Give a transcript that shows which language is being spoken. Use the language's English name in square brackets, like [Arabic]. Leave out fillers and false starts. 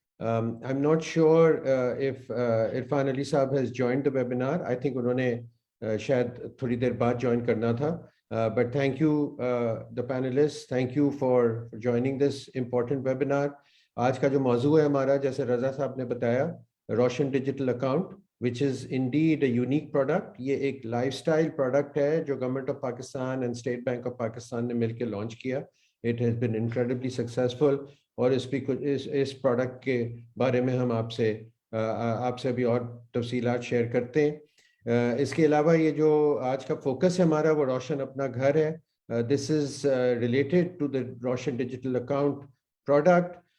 [English] I'm not sure if Irfan Ali صاحب has joined the webinar. I think [Urdu] انہوں نے شاید تھوڑی دیر بعد جوائن کرنا تھا. [English] But thank you the panelists, thank you for joining this important webinar. [Urdu] آج کا جو موضوع ہے ہمارا، جیسے رضا صاحب نے بتایا، روشن digital account [English] which is indeed a unique product. [Urdu] یہ ایک لائف اسٹائل پروڈکٹ ہے جو government of Pakistan and state bank of Pakistan نے مل کے لانچ کیا. [English] It has been incredibly successful. [Urdu] اور اس پروڈکٹ کے بارے میں ہم آپ سے بھی اور تفصیلات شیئر کرتے ہیں. اس کے علاوہ یہ جو آج کا فوکس ہے ہمارا وہ روشن اپنا گھر ہے. [English] This is related to the Roshan digital account product.